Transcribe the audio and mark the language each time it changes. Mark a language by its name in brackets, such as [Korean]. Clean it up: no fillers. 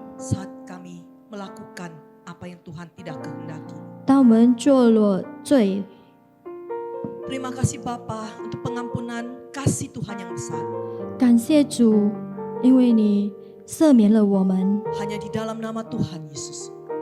[Indonesian] saat kami melakukan apa yang Tuhan tidak kehendaki. [Chinese] 当我们做了罪， [Indonesian] Terima kasih Bapa untuk pengampunan kasih Tuhan yang besar. [Chinese] 感谢主，因为你赦免了我们。 [Indonesian] Hanya di dalam nama Tuhan Yesus